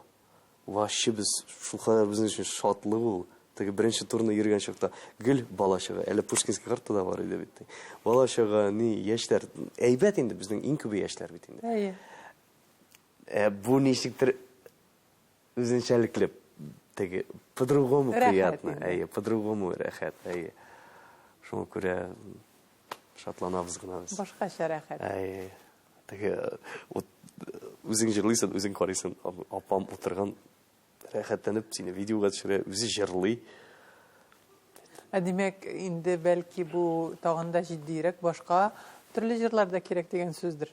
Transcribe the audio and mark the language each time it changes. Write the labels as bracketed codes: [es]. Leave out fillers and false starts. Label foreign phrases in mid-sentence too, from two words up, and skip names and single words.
[tt] Вообще без шулханнар безнең өчен шатлык ул. Теге беренче турны йөргән чакта гел балачага, әле Пушкинский картада бар иде бит. Балачага ни яшьләр, әйбәт инде безнең иң күбе яшьләр бит инде. Бу ничектер үзенчәлекле, теге [ru] по-другому приятно, по-другому [tt] рәхәт, шуңа күрә шатланабыз гына без. Башкача рәхәт. Теге үзең җырлыйсың, үзең карыйсың, апам утырган рәхәтләнеп сине видеога төшерә, үзе җырлый. Димәк, инде бәлки бу тагында җитдирәк башка төрле җырларда кирәк дигән сүздер.